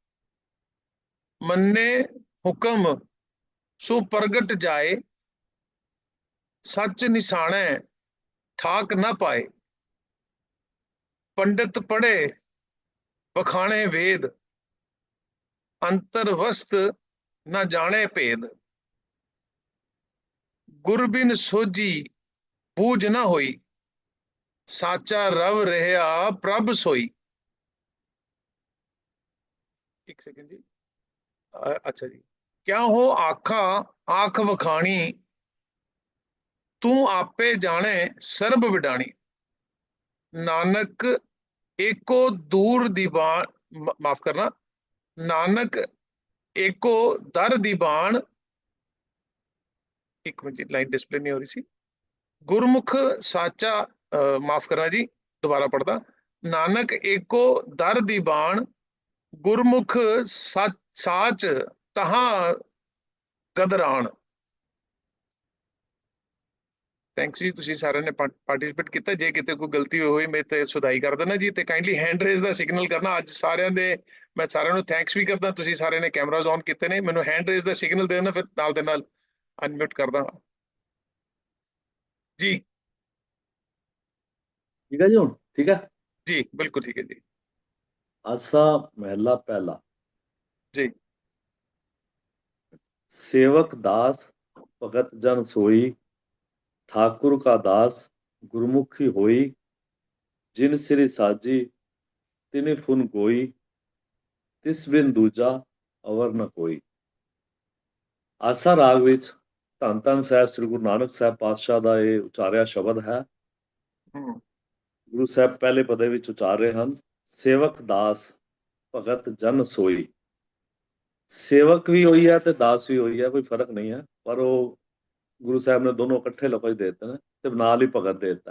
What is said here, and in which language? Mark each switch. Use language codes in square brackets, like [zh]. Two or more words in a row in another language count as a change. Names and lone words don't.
[pa] ਮੰਨੇ ਹੁਕਮ ਸੋ ਪ੍ਰਗਟ ਜਾਏ, ਸੱਚ ਨਿਸ਼ਾਨੈ ਠਾਕ ਨਾ ਪਾਏ, ਪੰਡਿਤ ਪੜ੍ਹੇ ਬਖਾਣੇ ਵੇਦ, ਅੰਤਰ ਵਸਤ ਨਾ ਜਾਣੇ ਭੇਦ, ਗੁਰ ਬਿਨ ਸੋਝੀ ਬੂਝ ਨਾ ਹੋਈ, ਸਾਚਾ ਰਵ ਰਹਿਆ ਪ੍ਰਭ ਸੋਈ। ਇੱਕ ਸੈਕਿੰਡ ਜੀ, ਅੱਛਾ ਜੀ। ਕਿਆ ਹੋ ਆਖਾ ਆਖ ਵਖਾਣੀ, ਤੂ ਆਪੇ ਜਾਣੇ ਸਰਬ ਵਿਡਾਣੀ, ਨਾਨਕ ਏਕੋ ਦੂਰ ਦੀਵਾਨ ਮਾਫ਼ ਕਰਨਾ, ਨਾਨਕ ਏਕੋ ਦਰ ਦੀਵਾਨ। ਇੱਕ ਮਿੰਟ ਲਾਈਨ ਡਿਸਪਲੇ ਨਹੀਂ ਹੋ ਰਹੀ ਸੀ। ਗੁਰਮੁਖ ਸਾਚਾ ਮਾਫ਼ ਕਰਨਾ ਜੀ, ਦੋਬਾਰਾ ਪੜ੍ਹਦਾ, ਨਾਨਕ ਏਕੋ ਦਰ ਦੀਵਾਨ, ਗੁਰਮੁਖ ਸਾਚ ਤਹਾਂ ਕਦਰਾਨ। ਥੈਂਕਸ ਜੀ, ਤੁਸੀਂ ਸਾਰਿਆਂ ਨੇ ਪਾਰਟਿਸਿਪੇਟ ਕੀਤਾ। ਜੇ ਕਿਤੇ ਕੋਈ ਗਲਤੀ ਹੋਈ ਮੇਰੇ ਤੇ ਸੁਧਾਈ ਕਰ ਦੇਣਾ ਜੀ, ਤੇ [en] kindly hand raise [pa] ਦਾ ਸਿਗਨਲ ਕਰਨਾ। ਅੱਜ ਸਾਰਿਆਂ ਦੇ ਮੈਂ ਸਾਰਿਆਂ ਨੂੰ ਥੈਂਕਸ ਵੀ ਕਰਦਾ, ਤੁਸੀਂ ਸਾਰਿਆਂ ਨੇ ਕੈਮਰਾਜ਼ ਔਨ ਕੀਤੇ ਨੇ, ਮੈਨੂੰ [en] hand raise [pa] ਦਾ ਸਿਗਨਲ ਦੇ ਦੇਣਾ, ਫਿਰ ਨਾਲ ਦੇ ਨਾਲ ਅਨਮਿਊਟ ਕਰਦਾ ਜੀ। ਠੀਕ ਹੈ ਜੀ, ਹੁਣ ਠੀਕ ਹੈ ਜੀ, ਬਿਲਕੁਲ ਠੀਕ ਹੈ ਜੀ। ਆਸਾ ਮਹਿਲਾ ਪਹਿਲਾ ਜੀ। ਸੇਵਕ ਦਾਸ ਭਗਤ ਜਨ ਸੋਈ, ਠਾਕੁਰ ਕਾ ਦਾਸ ਗੁਰਮੁਖੀ ਹੋਈ, ਜਿਨ ਸਿਰ ਸਾਜੀ ਤਿਨ ਫੁਨ ਗੋਈ, ਤਿਸ ਬਿਨ ਦੂਜਾ ਅਵਰ ਨ ਕੋਈ। ਆਸਾ ਰਾਗ ਵਿੱਚ ਧੰਨ ਧੰਨ ਸਾਹਿਬ ਸ੍ਰੀ ਗੁਰੂ ਨਾਨਕ ਸਾਹਿਬ ਪਾਤਸ਼ਾਹ ਦਾ ਇਹ ਉਚਾਰਿਆ ਸ਼ਬਦ ਹੈ। ਗੁਰੂ ਸਾਹਿਬ ਪਹਿਲੇ ਪਦੇ ਵਿੱਚ ਉਚਾਰ ਰਹੇ ਹਨ, ਸੇਵਕ ਦਾਸ ਭਗਤ ਜਨ ਸੋਈ। ਸੇਵਕ ਵੀ ਹੋਈ ਹੈ ਤੇ ਦਾਸ ਵੀ ਹੋਈ ਹੈ, ਕੋਈ ਫਰਕ ਨਹੀਂ ਹੈ, ਪਰ ਉਹ ਗੁਰੂ ਸਾਹਿਬ ਨੇ ਦੋਨੋਂ ਇਕੱਠੇ ਲਫ਼ਜ਼ ਦੇ ਦਿੱਤੇ ਨੇ ਤੇ ਨਾਲ ਹੀ ਭਗਤ ਦੇ ਦਿੱਤਾ।